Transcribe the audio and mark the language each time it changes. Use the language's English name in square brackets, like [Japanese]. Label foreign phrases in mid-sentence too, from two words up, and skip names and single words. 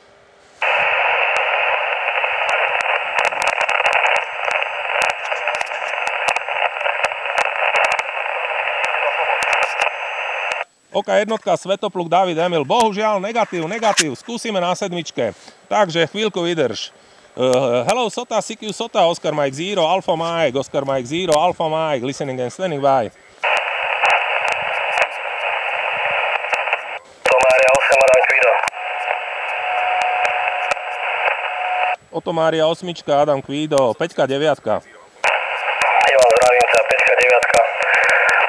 [Slovak] OK1, Svetopluk David Emil, bohužiaľ, negatív, skúsime na sedmičke. Takže chvíľku vydrž. Hello, [English] Sota, CQ Sota, Oscar Mike 0, Alpha Mike, Oscar Mike 0, Alpha Mike, listening and standing by. [Slovak] Oto Mária 8, Adam Kvído, 5-9. Ivan, zdravím ťa, 5-9.